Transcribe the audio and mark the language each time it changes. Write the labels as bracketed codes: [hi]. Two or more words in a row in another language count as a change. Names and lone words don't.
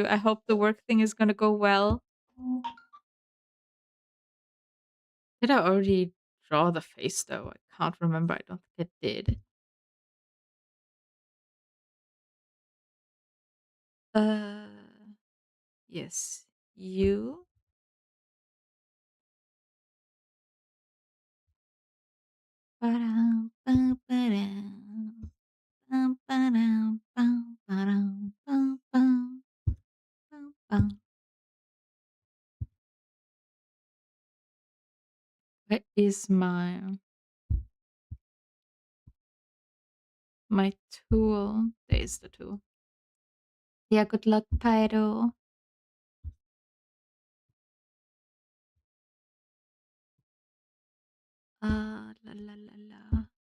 [en] I hope the work thing is gonna go well. Did I already draw the face though? I can't remember. I don't think I did. Uh, yes, you. Ba-dum, ba-ba-dum, bum-ba-dum, bum-ba-dum, bum-bum, bum-bum. Where is my tool? There's the tool. Yeah, good luck, Pyro. La la la la.